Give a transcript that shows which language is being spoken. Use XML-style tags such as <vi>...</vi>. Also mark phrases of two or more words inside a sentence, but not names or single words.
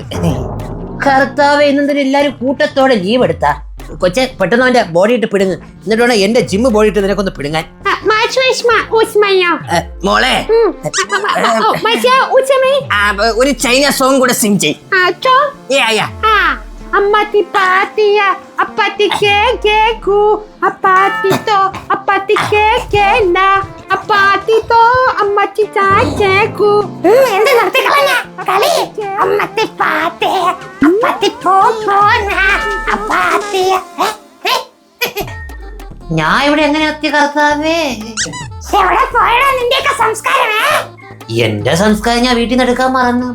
<ml>കർത്താവ്, ഇന്നെന്തിനും എല്ലാരും കൂട്ടത്തോടെ ലീവ് എടുത്താ? കൊച്ചെ, പെട്ടെന്ന് അവന്റെ ബോഡി ഇട്ട് പിടുങ്ങ്. എന്നിട്ട് വേണം എന്റെ ജിമ്മ് ബോഡി ഇട്ട് നിനക്കൊന്ന് പിടുങ്ങാൻ. മോളെ, ഒരു</ml> <en>China song</en> <ml>കൂടെ സിംഗ് ചെയ്യ. Amati patia, apati ke ku, apati to, apati ke na, apati to, amati cha ku. എന്ത് നിർത്തി കളഞ്ഞ കളി? അമ്മത്തി പാത്തേ, അപ്പത്തി പോന്ന, അപ്പാത്തി. ഞാൻ ഇവിടെ എങ്ങനെ എത്തി കർത്താവേ? എവിടെ പോയടാ നിന്റെയൊക്കെ സംസ്കാരമേ? എന്റെ സംസ്കാരം ഞാൻ വീട്ടിൽ നിന്ന് എടുക്കാൻ മറന്നു.</ml>